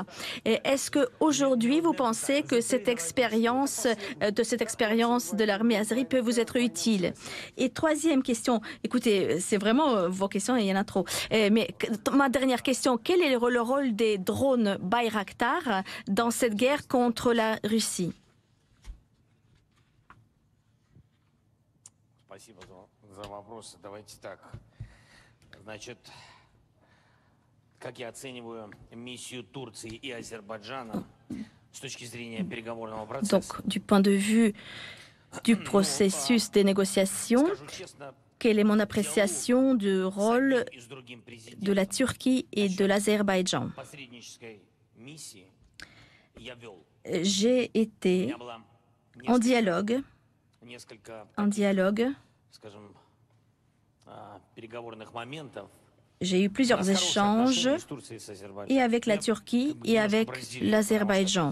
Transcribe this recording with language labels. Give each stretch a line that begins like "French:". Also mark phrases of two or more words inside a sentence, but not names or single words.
French: Et est-ce que aujourd'hui vous pensez que cette expérience de l'armée azérie peut vous être utile? Et troisième question. Écoutez, c'est vraiment vos questions, il y en a trop. Mais ma dernière question, quel est le rôle des drones Bayraktar dans cette guerre contre la Russie?
Russian: Спасибо за вопрос. Давайте так. Значит, как я оцениваю миссию Турции и Азербайджана с точки зрения переговорного процесса?
French: Donc, du point de vue du processus des négociations, quelle est mon appréciation du rôle de la Turquie et de l'Azerbaïdjan? J'ai été en dialogue J'ai eu plusieurs échanges et avec la Turquie et avec l'Azerbaïdjan.